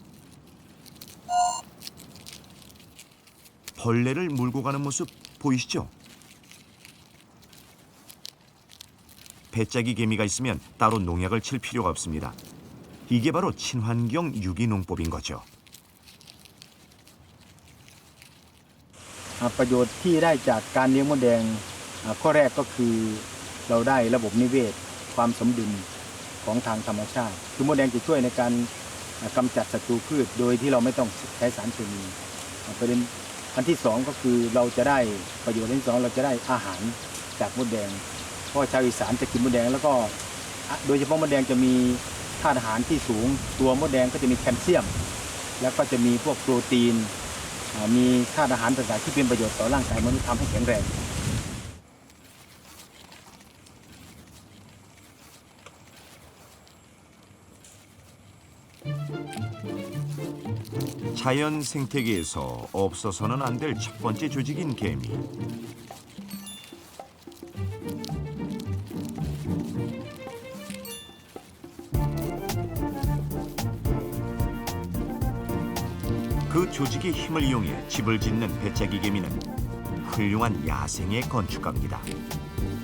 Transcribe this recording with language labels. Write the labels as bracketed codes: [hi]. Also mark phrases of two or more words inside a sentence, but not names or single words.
[ko] 벌레를 물고 가는 모습 보이시죠? 배짜기 개미가 있으면 따로 농약을 칠 필요가 없습니다. 이게 바로 친환경 유기농법인 거죠. [th] ประโยชน์ที่ได้จากการเลี้ยงมดแดงข้อแรกก็คือเราได้ระบบนิเวศความ สมดุลของทางธรรมชาติคือมดแดงจะช่วยในการกำจัดศัตรูพืชโดยที่เราไม่ต้องใช้สารเคมีประเด็นอันที่สองก็คือเราจะได้ประโยชน์อันที่สองเราจะได้อาหารจากมดแดงเพราะชาวอีสานจะกินมดแดงแล้วก็โดยเฉพาะมดแดงจะมีธาตุอาหารที่สูงตัวมดแดงก็จะมีแคลเซียมแล้วก็จะมีพวกโปรตีนมีธาตุอาหารต่างๆที่เป็นประโยชน์ต่อร่างกายมนุษย์ทำให้แข็งแรง [ko] 자연 생태계에서 없어서는 안 될 첫 번째 조직인 개미. 그 조직의 힘을 이용해 집을 짓는 배짜기 개미는 훌륭한 야생의 건축가입니다.